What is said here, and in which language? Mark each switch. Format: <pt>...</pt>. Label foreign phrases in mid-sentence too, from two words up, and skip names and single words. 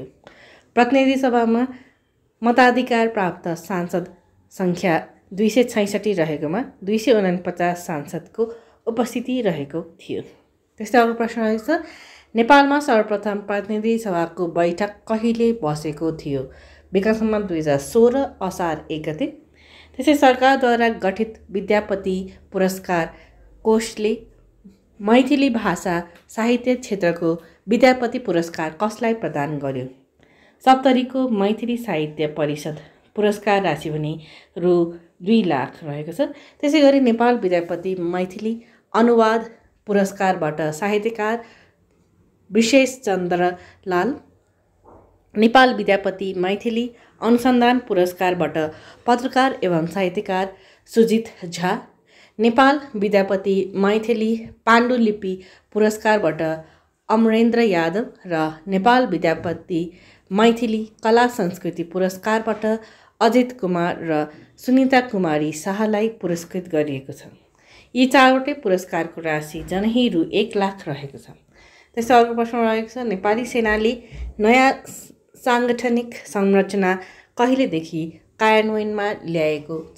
<ne>प्रतिनिधि सभामा मताधिकार प्राप्त सांसद संख्या 266 रहेकोमा 249 सांसदको उपस्थिति रहेको थियो। त्यस्तै अर्को प्रश्न रहेको छ, नेपालमा सर्वप्रथम प्रतिनिधि सभाको बैठक कहिले बसेको थियो? विक्रम सम्वत 2016 असार 1 गते। त्यसै सरकारद्वारा गठित विद्यापति पुरस्कार कोषले मैथिली भाषा साहित्य क्षेत्रको विद्यापति पुरस्कार कसलाई प्रदान गर्यो? सप्तरीको मैथिली साहित्य परिषद। पुरस्कार राशि भने रु 2 लाख रहेको छ। त्यसै गरी नेपाल विद्यापति मैथिली अनुवाद पुरस्कारबाट साहित्यकार विशेषचन्द्रलाल, नेपाल विद्यापति मैथिली अनुसन्धान पुरस्कारबाट पत्रकार एवं साहित्यकार सुजित झा, नेपाल विद्यापति मैथिली पाण्डुलिपि पुरस्कारबाट अमरेन्द्र यादव र नेपाल विद्यापति मैथिली कला संस्कृति पुरस्कारबाट अजित कुमार र सुनिता कुमारी शाहलाई पुरस्कृत गरिएको छ। यी 4वटै पुरस्कारको राशि जनही रु 1 लाख रहेको छ। त्यस्तै अर्को प्रश्न रहेको छ, नेपाली सेनाले नयाँ साङ्गठनिक संरचना कहिलेदेखि कार्यान्वयनमा ल्याएको छ?</ne>